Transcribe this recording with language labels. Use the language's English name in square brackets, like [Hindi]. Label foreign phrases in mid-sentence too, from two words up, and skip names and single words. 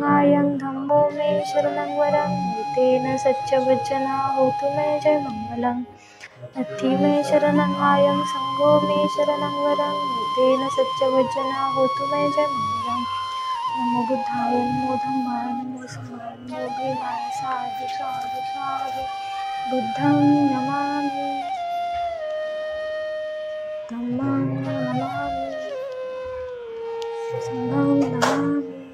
[Pali] नायं धम्मो मे शरणं वरं तेन सच्चवचना होतु मे जय मङ्गलं नत्थि मे शरणं नायं संघो मे शरणं वरं तेन सच्चवचना होतु मे जय मङ्गलं नमो बुद्धाय नमो धम्माय नमो संघाय नमो भीमाय साधु साधु साधु बुद्धं नमामि धम्मं नमामि संघं नमामि